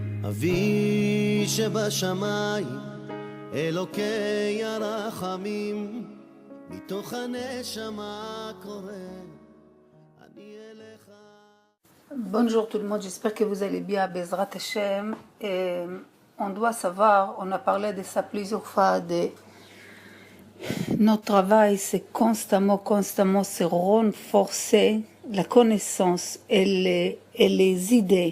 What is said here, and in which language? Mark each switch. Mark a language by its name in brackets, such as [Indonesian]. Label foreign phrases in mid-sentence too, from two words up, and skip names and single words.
[Hebrew] אבי שבשמיים, אלוקי הרחמים, מתוך הנשמה קורא, אני אליך. [French] Bonjour tout le monde, j'espère que vous allez bien, [Hebrew] בעזרת השם. [French] On doit savoir, on a parlé de ça plusieurs fois, notre travail c'est constamment se renforcer la connaissance et les idées.